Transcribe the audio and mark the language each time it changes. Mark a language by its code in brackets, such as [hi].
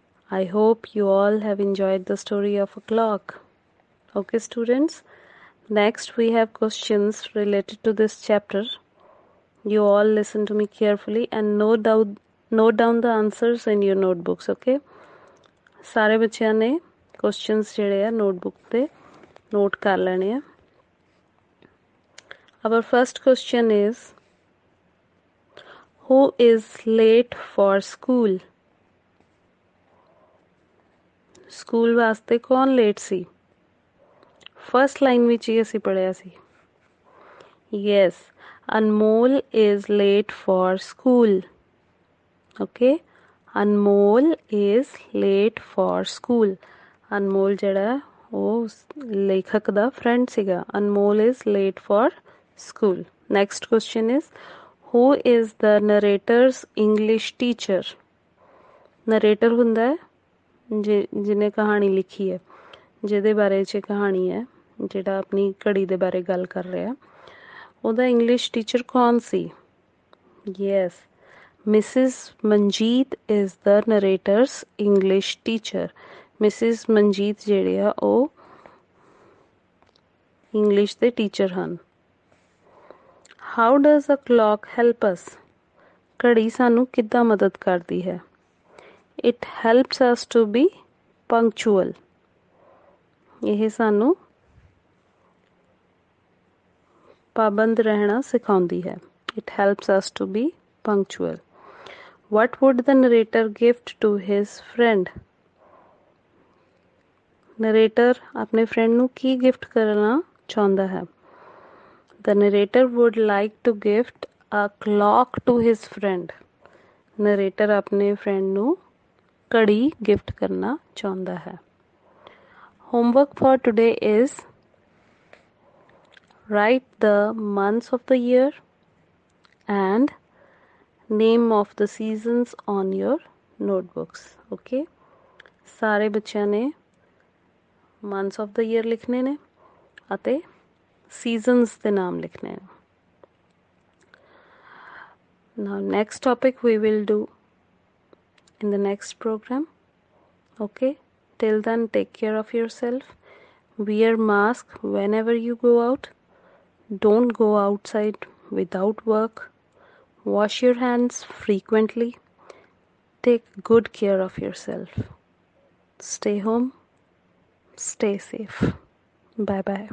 [en] I hope you all have enjoyed the story of a clock. Okay students, next we have questions related to this chapter. You all listen to me carefully and note down the answers in your notebooks. [pa] Okay, ਸਾਰੇ ਬੱਚਿਆਂ ਨੇ questions ਜਿਹੜੇ ਆ notebook ਤੇ note ਕਰ ਲੈਣੇ ਆ। [en] Our first question is, who is late for school? [pa] School ਵਾਸਤੇ ਕੌਣ late ਸੀ? First line ਵਿੱਚ ਹੀ ਅਸੀਂ ਪੜ੍ਹਿਆ ਸੀ। [en] Yes, Anmol is late for school. Okay, Anmol is late for school. [pa] Anmol ਜਿਹੜਾ ਉਹ ਲੇਖਕ ਦਾ friend ਸੀਗਾ। [en] Anmol is late for school. Next question is, who is the narrator's English teacher? [pa] Narrator ਹੁੰਦਾ ਹੈ ਜਿਹਨੇ ਕਹਾਣੀ ਲਿਖੀ ਹੈ, ਜਿਹਦੇ ਬਾਰੇ 'ਚ ਕਹਾਣੀ ਹੈ, ਜਿਹੜਾ ਆਪਣੀ ਘੜੀ ਦੇ ਬਾਰੇ ਗੱਲ ਕਰ ਰਿਹਾ, ਉਹਦਾ ਇੰਗਲਿਸ਼ ਟੀਚਰ ਕੌਣ ਸੀ? [en] Yes, Mrs. Manjeet is the narrator's English teacher. Mrs. [pa] Manjeet ਜਿਹੜੇ ਆ ਉਹ ਇੰਗਲਿਸ਼ ਦੇ ਟੀਚਰ ਹਨ। [en] How does a clock help us? [pa] ਘੜੀ ਸਾਨੂੰ ਕਿੱਦਾਂ ਮਦਦ ਕਰਦੀ ਹੈ? [en] It helps us to be punctual. [pa] ਇਹ ਸਾਨੂੰ ਪਾਬੰਦ ਰਹਿਣਾ ਸਿਖਾਉਂਦੀ ਹੈ। [en] It helps us to be punctual. What would the narrator gift to his friend? [pa] Narrator ਆਪਣੇ friend ਨੂੰ ਕੀ gift ਕਰਨਾ ਚਾਹੁੰਦਾ ਹੈ? [en] The narrator would like to gift a clock to his friend. [pa] Narrator अपने friend ਨੂੰ ਘੜੀ gift ਕਰਨਾ ਚਾਹੁੰਦਾ ਹੈ। [en] Homework for today is, write the months of the year and name of the seasons on your notebooks. [pa] Okay, ਸਾਰੇ ਬੱਚਿਆਂ ਨੇ [en] months of the year [pa] ਲਿਖਣੇ ਨੇ ਅਤੇ seasons ਦੇ ਨਾਮ ਲਿਖਣੇ ਨੇ। [en] Now next topic we will do in the next program. Okay, till then take care of yourself, wear mask whenever you go out, don't go outside without work, wash your hands frequently, take good care of yourself, stay home, stay safe. Bye bye.